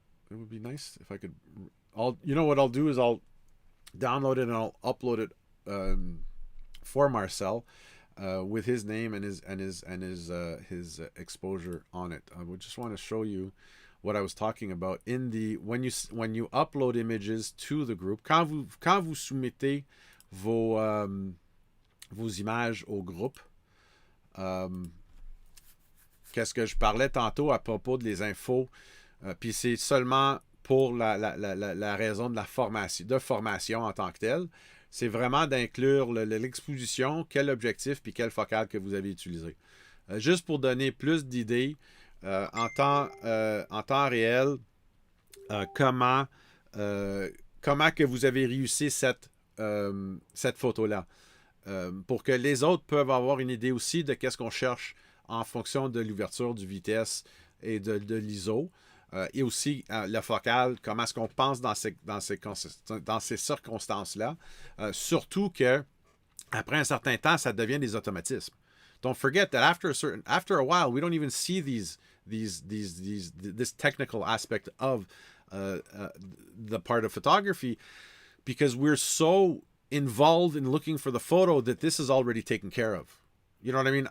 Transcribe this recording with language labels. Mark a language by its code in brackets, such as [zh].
[en] It would be nice if I could. You know what I'll do is I'll download it and I'll upload it for Marcel with his name and his exposure on it. I would just want to show you what I was talking about in the when you upload images to the group, [fr] quand vous soumettez vos images au groupe. Qu'est-ce que je parlais tantôt à propos de les infos, puis c'est seulement pour la raison de la formation en tant que telle. C'est vraiment d'inclure l'exposition, quel objectif puis quelle focale que vous avez utilisé. Juste pour donner plus d'idées en temps réel, comment que vous avez réussi cette photo-là. Pour que les autres peuvent avoir une idée aussi de qu'est-ce qu'on cherche en fonction de l'ouverture, du vitesse et de l'ISO. Et aussi la focale, comment est-ce qu'on pense dans ces circonstances-là. Surtout que après un certain temps, ça devient des automatismes. [en] Don't forget that after a while, we don't even see this technical aspect of the part of photography because we're so involved in looking for the photo that this is already taken care of. You know what I mean?